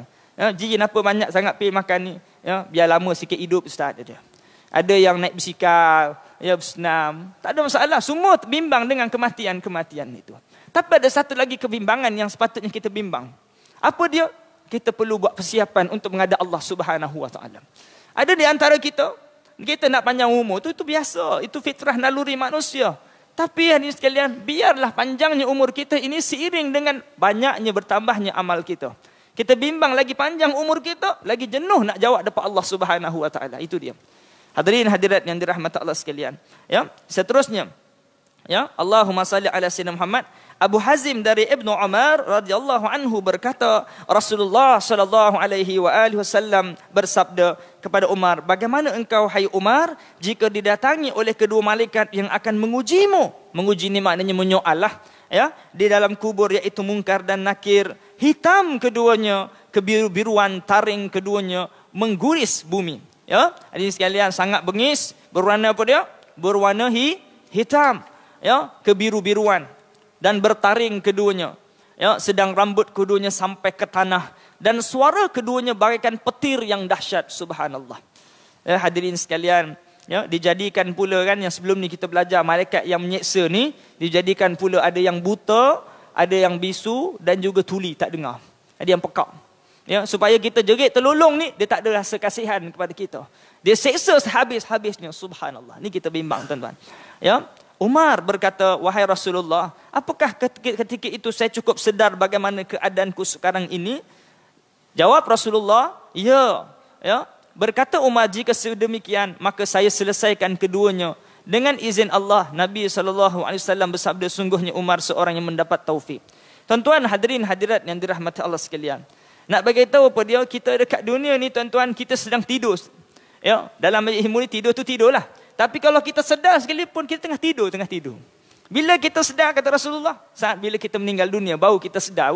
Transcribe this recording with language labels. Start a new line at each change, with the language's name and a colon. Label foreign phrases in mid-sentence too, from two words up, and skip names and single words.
Malay: Ya, jin apa banyak sangat pil makan ni? Ya, biar lama sikit hidup, ustaz dia. Ada yang naik basikal, ya, bersenam, tak ada masalah. Semua bimbang dengan kematian itu. Tapi ada satu lagi kebimbangan yang sepatutnya kita bimbang. Apa dia? Kita perlu buat persiapan untuk menghadap Allah
Arabic: سبحانه وتعالى.
Malay: Ada di antara kita nak panjang umur, itu biasa, itu fitrah naluri manusia. Tapi hadirin sekalian, biarlah panjangnya umur kita ini seiring dengan banyaknya bertambahnya amal kita. Kita bimbang lagi panjang umur kita, lagi jenuh nak jawab depan Allah
Arabic: سبحانه وتعالى.
Malay: Itu dia. Hadirin hadirat yang dirahmati Allah sekalian. Ya, seterusnya.
Arabic: يا، اللهم صل على سيدنا محمد.
Malay: Abu Hazim dari Ibnu Umar
Arabic: رضي الله عنه
Malay: berkata, Rasulullah
Arabic: صلى الله عليه وسلم
Malay: bersabda kepada Umar, bagaimana engkau hai Umar jika didatangi oleh kedua malaikat yang akan mengujimu? Menguji ni maknanya menyoal lah, ya, di dalam kubur, iaitu Munkar dan Nakir. Hitam keduanya, kebiru-biruan taring keduanya mengguris bumi. Ya, hadirin sekalian, sangat bengis, berwarna apa dia? Berwarna hitam, ya, kebiru-biruan dan bertaring keduanya. Ya, sedang rambut keduanya sampai ke tanah dan suara keduanya bagaikan petir yang dahsyat. Subhanallah. Ya, hadirin sekalian, ya, dijadikan pula kan yang sebelum ni kita belajar malaikat yang menyeksa ni dijadikan pula ada yang buta, ada yang bisu dan juga tuli tak dengar. Ada yang pekak. Ya, supaya kita jerit terlolong ni, dia tak ada rasa kasihan kepada kita. Dia seksa sehabis-habisnya. Subhanallah. Ni kita bimbang tuan-tuan. Ya. Umar berkata, wahai Rasulullah, apakah ketika itu saya cukup sedar bagaimana keadaanku sekarang ini? Jawab Rasulullah, ya. Ya. Berkata Umar, jika sedemikian, maka saya selesaikan keduanya. Dengan izin Allah, Nabi SAW bersabda, sungguhnya Umar seorang yang mendapat taufik. Tuan-tuan hadirin hadirat yang dirahmati Allah sekalian. Nak bagi tahu apa dia, kita dekat dunia ni tuan-tuan, kita sedang tidur. Ya, dalam ilmu ni tidur tu tidurlah. Tapi kalau kita sedar sekalipun, kita tengah tidur. Bila kita sedar, kata Rasulullah, saat bila kita meninggal dunia, baru kita sedar.